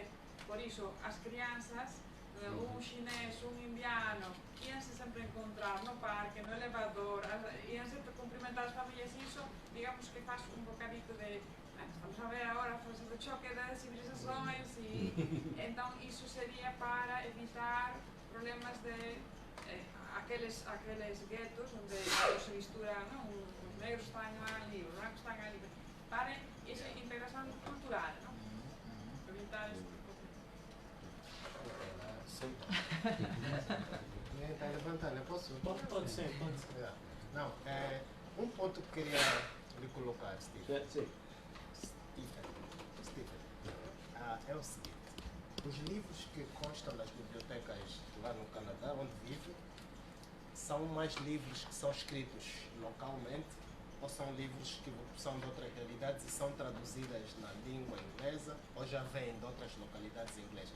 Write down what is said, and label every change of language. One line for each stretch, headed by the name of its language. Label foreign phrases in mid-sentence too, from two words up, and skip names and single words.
Galician: Por iso, as crianzas, un chinés, un indiano, íanse sempre encontrar no parque, no elevador, íanse cumprimentar as familias, e iso, digamos que faz un bocadito de
Portuguese: estamos a ver agora fazer o choque das civilizações e então
Galician: iso sería para evitar problemas de aqueles guetos onde se misturan, non? Os negros están ali, os brancos están ali, para esa integración cultural, non? Evitar ese tipo de...
Portuguese: Sim. Ninguém está levantando, eu posso? Pode ser. Não, um ponto que queria lhe colocar, Steve. Sim. Stephen, é o seguinte, os livros que constam nas bibliotecas lá no Canadá, onde vive, são mais livros que são escritos localmente ou são livros que são de outras realidades e são traduzidas na língua inglesa ou já vêm de outras localidades inglesas?